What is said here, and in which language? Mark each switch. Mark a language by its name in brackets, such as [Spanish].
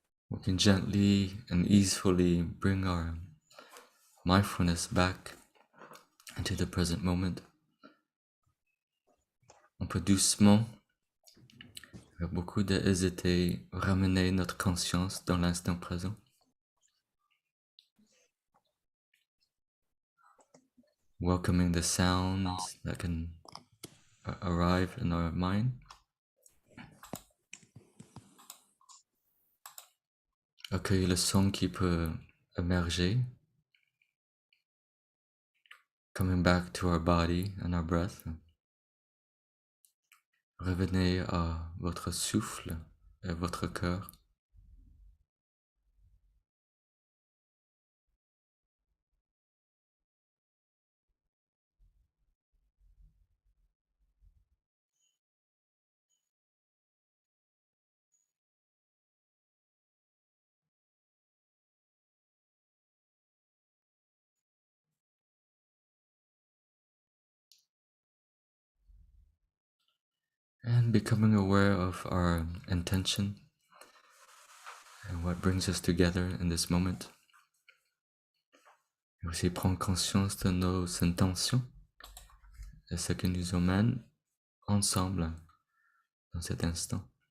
[English] We can gently and easily bring our mindfulness back into the present moment. [French] On peut doucement, avec beaucoup d'hésiter, ramener notre conscience dans l'instant présent. [English] Welcoming the sounds that can arrive in our mind. [French] Accueillir le son qui peut émerger. [English] Coming back to our body and our breath. [French] Revenez à votre souffle et votre cœur. [English] And becoming aware of our intention and what brings us together in this moment. [French] Et aussi prendre conscience de nos intentions et ce qui nous emmène ensemble dans cet instant.